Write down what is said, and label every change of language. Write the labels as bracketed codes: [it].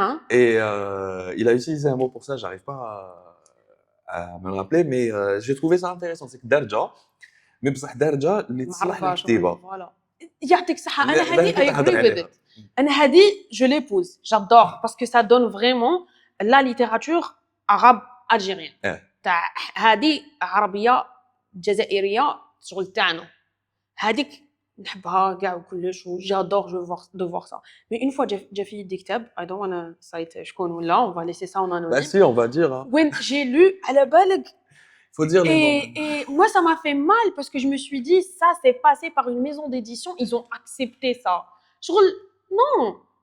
[fr] Et il a utilisé un mot pour ça, j'arrive pas à me le rappeler, mais j'ai trouvé ça intéressant. C'est que Darja, mais [ar] بصح [fr] Darja [ar] اللي تصلح للكتيبة. [fr] Voilà. [ar] يعطيك الصحة أنا هذه [en] I agree with it. [ar] أنا هذه [fr] je l'épouse, j'adore parce que ça donne vraiment la littérature arabe algérienne. [ar] تاع هذه عربية جزائرية شغل تاعنا. هذيك نحبها كاع وكلش و [fr] j'adore de voir ça. Mais une fois j'ai fini des كتاب [en] I don't wanna cite [ar] شكون ولا [fr] on va laisser ça en anonyme. Bah si on va dire hein. When j'ai lu [ar] على بالك [fr] faut dire les noms. Et moi ça m'a fait mal parce que je me suis dit ça c'est passé par une maison d'édition ils ont accepté ça. [ar] شغل non.